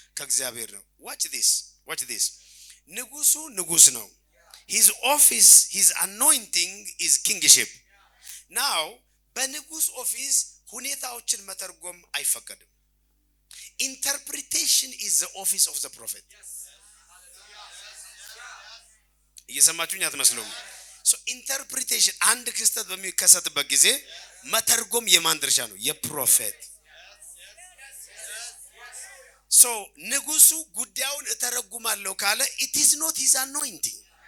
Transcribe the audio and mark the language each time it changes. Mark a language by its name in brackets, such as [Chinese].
[Amharic] ከእግዚአብሔር ነው። [English] watch this [Amharic] ንጉሱ ንጉስ ነው። [English] his office, his anointing is kingship. now [Amharic] በንጉስ ኦፊስ ሁኔታዎችን መተርጎም አይፈቀድም። [English] interpretation is the office of the prophet. [Amharic] እየሰማችሁኝ አትመስሉም? so interpretation አንድ ክስተት በሚከሰትበት ጊዜ መተርጎም የማን ድርሻ ነው? [English] የፕሮፌት። so [Amharic] ንጉሱ ጉዳዩን እተረጉማለሁ ካለ [English] it is not his anointing.